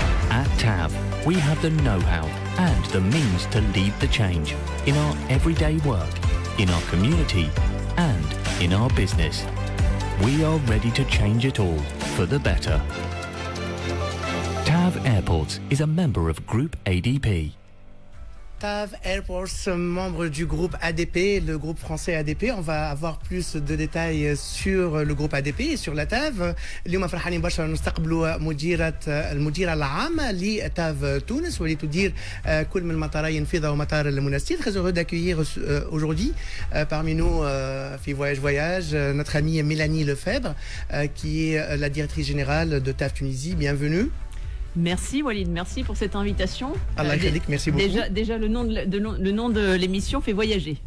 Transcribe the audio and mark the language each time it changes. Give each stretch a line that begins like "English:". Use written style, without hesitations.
English: At TAV, we have the know-how and the means to lead the change in our everyday work, in our community and in our business. We are ready to change it all for the better. TAV Airports is a member of Group ADP.
French: TAV Airports, membre du groupe ADP, le groupe français ADP. On va avoir plus de détails sur le groupe ADP et sur la TAV.
Arabic: اليوم فرحانين برشا نستقبلوا المديرة العامة لتاv تونس واللي تدير كل من مطاري نفيذة ومطار المنستير.
French: Très heureux d'accueillir aujourd'hui parmi nous في Voyage notre amie Mélanie Lefebvre qui est la directrice générale de TAV Tunisie. Bienvenue. Merci Walid, merci pour cette invitation.
Arabic: Allah yakhlik,
French: merci beaucoup. Déjà le nom de l'émission fait voyager.